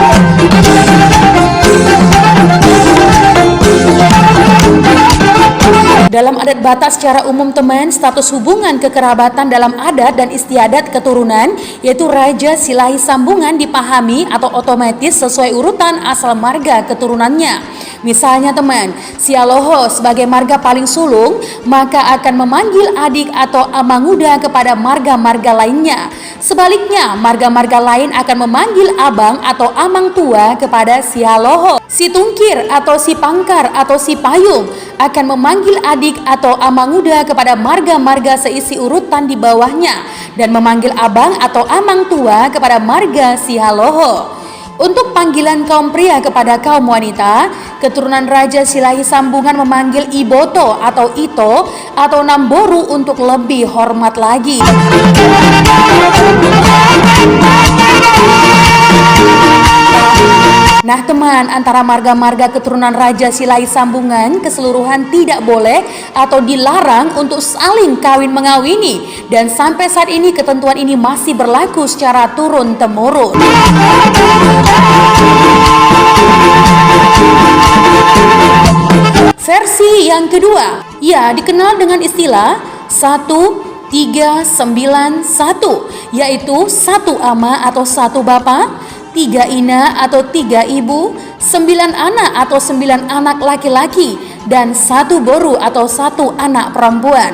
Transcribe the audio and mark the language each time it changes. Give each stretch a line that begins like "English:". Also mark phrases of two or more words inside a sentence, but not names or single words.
Indonesian: Dalam adat Batak secara umum teman, status hubungan kekerabatan dalam adat dan istiadat keturunan yaitu Raja Silahi Sambungan dipahami atau otomatis sesuai urutan asal marga keturunannya. Misalnya teman, Sialoho sebagai marga paling sulung maka akan memanggil adik atau amanguda kepada marga-marga lainnya. Sebaliknya, marga-marga lain akan memanggil abang atau
Batak Toba: amang tua
Indonesian: kepada Sialoho. Si Tungkir atau si Pangkar atau si Payung akan memanggil adik atau amanguda kepada marga-marga seisi urutan di bawahnya dan memanggil abang atau
Batak Toba: amang tua
Indonesian: kepada marga Sialoho. Untuk panggilan kaum pria kepada kaum wanita, keturunan Raja Silahi Sambungan memanggil Iboto atau Ito atau Namboru untuk lebih hormat lagi. Nah teman, antara marga-marga keturunan Raja Silahi Sambungan keseluruhan tidak boleh atau dilarang untuk saling kawin mengawini, dan sampai saat ini ketentuan ini masih berlaku secara turun-temurun. Versi yang kedua, ya dikenal dengan istilah 1391, yaitu satu ama atau satu bapa, 3 ina atau 3 ibu, 9 anak atau 9 anak laki-laki, dan 1 boru atau 1 anak perempuan.